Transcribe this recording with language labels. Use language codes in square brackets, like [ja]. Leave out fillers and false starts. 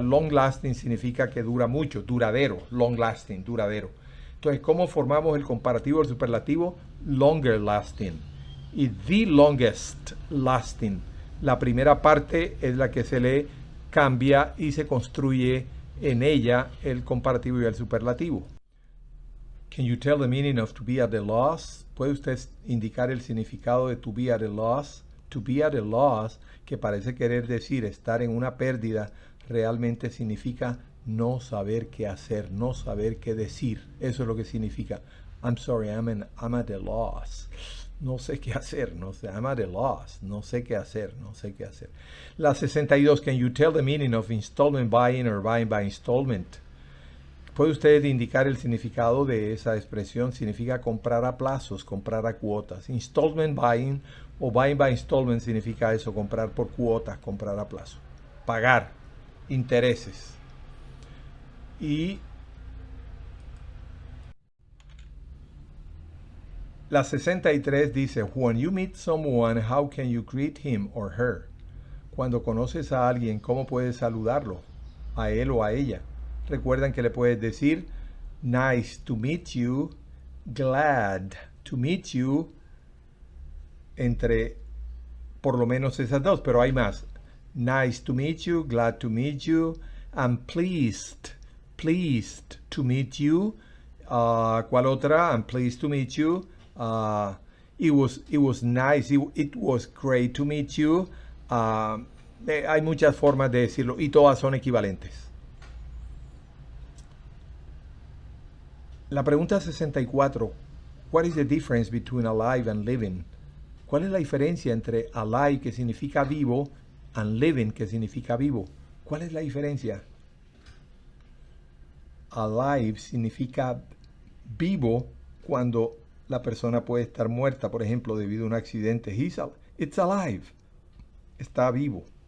[es] Long lasting significa que dura mucho, duradero. Long lasting, duradero. Entonces, ¿cómo formamos el comparativo del superlativo? Longer lasting. Y the longest lasting. La primera parte es la que se le cambia y se construye en ella el comparativo y el superlativo. [en] Can you tell the meaning of to be at a loss? [es] ¿Puede usted indicar el significado de to be at a loss? To be at a loss, que parece querer decir estar en una pérdida, realmente significa no saber qué hacer, no saber qué decir. Eso es lo que significa. [en] I'm sorry, I'm at a loss. [es] No sé qué hacer, [en] I'm at a loss. [es] No sé qué hacer. La 62, [en] can you tell the meaning of installment buying or buying by installment? [es] ¿Puede usted indicar el significado de esa expresión? Significa comprar a plazos, comprar a cuotas. Installment buying o buying by installment significa eso, comprar por cuotas, comprar a plazo. Pagar intereses. Y la 63 dice, [en] when you meet someone, how can you greet him or her? [es] Cuando conoces a alguien, ¿cómo puedes saludarlo? A él o a ella. Recuerdan que le puedes decir, [en] nice to meet you, [es] glad to meet you, entre por lo menos esas dos, pero hay más. [en] Nice to meet you, glad to meet you, and pleased to meet you. [es] ¿Cuál otra? [en] I'm pleased to meet you. It was nice, it was great to meet you. [es] Hay muchas formas de decirlo y todas son equivalentes. La pregunta 64. [en] What is the difference between alive and living? [es] ¿Cuál es la diferencia entre alive, que significa vivo, and living, que significa vivo? ¿Cuál es la diferencia? Alive significa vivo cuando la persona puede estar muerta, por ejemplo, debido a un accidente. [en] It's alive. [es] Está vivo.